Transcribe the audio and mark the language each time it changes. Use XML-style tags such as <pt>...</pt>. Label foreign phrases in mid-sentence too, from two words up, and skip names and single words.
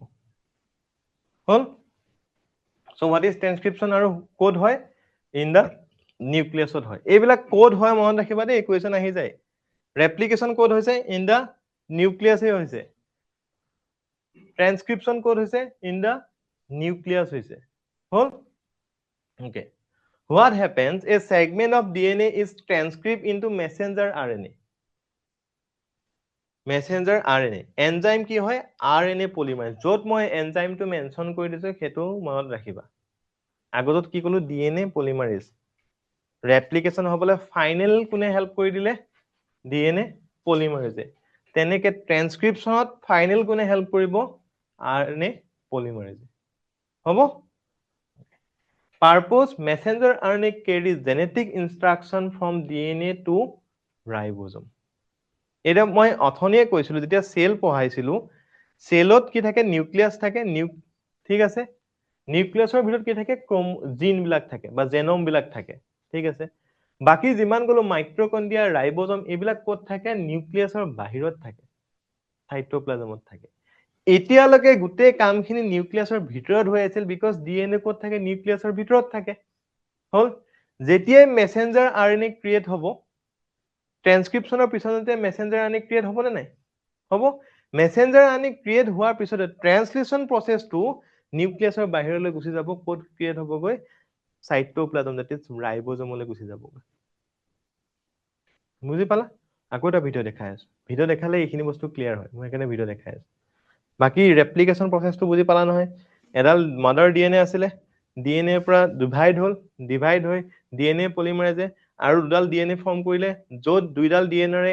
<en>হ'ল so what is transcription</en> <as>আৰু কোড হয়</as> <en>in the nucleusত</en> <as>হয় এইবিলাক কোড হয় মনত ৰাখিবা দেই ইকুৱেশ্যন আহি যায় ৰেপ্লিকেশন কোড হৈছে</as> <en>in the nucleusে</en> <as>হৈছে ট্ৰান্সক্ৰিপচন কোড হৈছে</as> <en>in the nucleus</en> <as>হৈছে হ'ল</as> <en>okay what happens a segment of DNA is transcribed into messenger RNA</en> <as>enzyme কি হয়</as> <en>RNA polymerase</en> <as>যত মই enzyme টো মেনশন কৰি দিছো হেতু মনত ৰাখিবা আগত কি কলো</as> <en>DNA polymerase</en> <as>replication হবলে ফাইনাল কোনে হেল্প কৰি দিলে</as> <en>DNA polymerase</en> <as>তেনেকে ট্ৰান্সক্ৰিপচনত ফাইনাল কোনে হেল্প কৰিব</as> <en>RNA polymerase</en> <as>হ'ব</as> <en>Purpose messenger RNA carries genetic instruction from DNA to ribosome.</en> <as>এটা মই অথনিয়ে কৈছিলো যেতিয়া সেল পঢ়াইছিলো সেলত কি থাকে নিউক্লিয়াস থাকে ঠিক আছে নিউক্লিয়াছৰ ভিতৰত কি থাকে জিন বিলাক থাকে বা জেনম বিলাক থাকে ঠিক আছে বাকি যিমান গলো</as> <en>mitochondria ribosome</en> <as>এইবিলাক ক'ত থাকে নিউক্লিয়াছৰ বাহিৰত থাকে সাইটোপ্লাজমত থাকে এতিয়ালৈকে গোটেই কামখিনি নিউক্লিয়াছৰ ভিতৰত হৈ আছিল</as> <en>because DNA</en> <as>ক'ত থাকে নিউক্লিয়াছৰ ভিতৰত থাকে হল যেতিয়াই</as> <en>messenger RNA</en> <as>ক্ৰিয়েট হ'ব ট্ৰান্সক্ৰিপচনৰ পিছতে</as> <en>messenger RNA</en> <as>ক্ৰিয়েট হ'ব নে নাই হ'ব</as> <en>messenger RNA</en> <as>ক্ৰিয়েট হোৱাৰ পিছতে</as> <en>translation processটো</en> <as>নিউক্লিয়াছৰ বাহিৰলৈ গুচি যাব ক'ত ক্ৰিয়েট হ'বগৈ সাইটোপ্লাজম</as> <en>that is</en> <as>ৰাইবোজমলৈ গুচি যাবগৈ বুজি পালা আকৌ এটা ভিডিও দেখাই আছো ভিডিও দেখালে এইখিনি বস্তু ক্লিয়াৰ হয় মই এখানে ভিডিও দেখাই আছো বাকি ৰেপ্লিকেশন প্ৰসেসটো বুজি পালা নহয় এডাল</as> <en>mother DNA</en> <as>আছিলে ডিএনএ পৰা ডিভাইড হৈ</as> <en>DNA polymeraseে</en> <as>আৰু দুডাল ডিএনএ ফৰ্ম কৰিলে য'ত দুইডাল ডিএনএৰে</as>